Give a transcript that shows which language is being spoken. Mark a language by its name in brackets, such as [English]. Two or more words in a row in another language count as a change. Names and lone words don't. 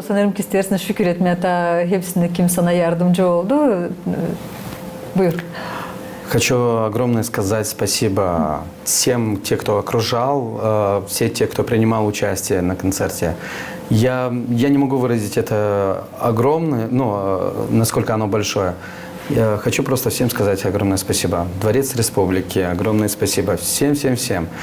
[Gagauz] Sanırım ki istersin şükür etmeye. Hatta hepsinde kim sana yardımcı oldu. Buyur. [Russian] Хочу огромное сказать спасибо всем, те, кто окружал, все те, кто принимал участие на концерте. Я не могу выразить это огромное, насколько оно большое. Я хочу просто всем сказать огромное спасибо. Дворец Республики, огромное спасибо всем.